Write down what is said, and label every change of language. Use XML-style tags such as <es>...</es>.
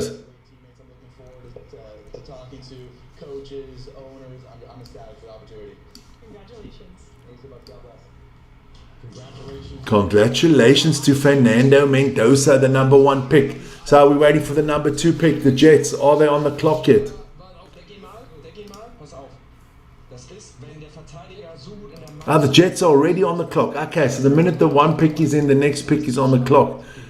<en>Teammates, I'm looking forward to talking to coaches, owners. I'm ecstatic for the opportunity. Congratulations. Thanks so much. God bless. Congratulations. Congratulations to Fernando Mendoza, the number one pick. So are we waiting for the number two pick? The Jets, are they on the clock yet?</en> <de>Deck ihn mal. Pass auf. Das ist, wenn der Verteidiger so gut in der</de> <en>The Jets are already on the clock. Okay, so the minute the one pick is in, the next pick is on the clock.</en>